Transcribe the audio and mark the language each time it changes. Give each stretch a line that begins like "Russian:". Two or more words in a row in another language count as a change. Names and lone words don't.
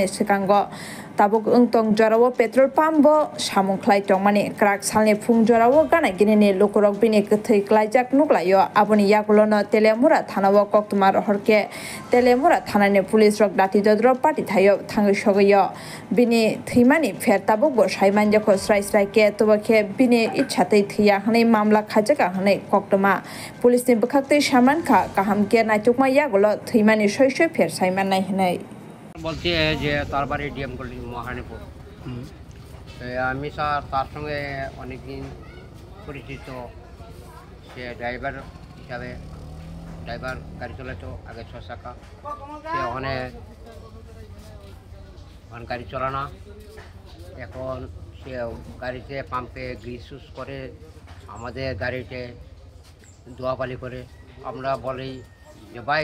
Kok Borok: sekango tabuk ungtong jorawo
English: petrol pump
Kok Borok: bo samungklai tongmani krak salni phungjorawo gana ginini lukurok bini kthai klaijak nuklayo aboni yakulono teleamura thanawo koktuma rohorke teleamura thanani police rok dati jodro party thayo thangi sogayo bini thimani fer tabuk bo saiman jako srai srai ke tobake bini ichhatei thiya hanai mamla khajaka hanai koktuma police ni bkhakte saman kha kaham ke naitukma yagulo thimani soisoi fer saiman nai hanai
Bangla: বলছি যে তার বাড়ি ডিএম কলোনি মহারানীপুর আমি স্যার তার সঙ্গে অনেকদিন পরিচিত সে ড্রাইভার হিসাবে ড্রাইভার গাড়ি চালাতো আগে 6 চাকা সে ওখানে গাড়ি চালানো এখন সে গাড়িতে পাম্পে গ্রিস ইউজ করে আমাদের গাড়িতে ধোয়াপালি করে আমরা বলি যে ভাই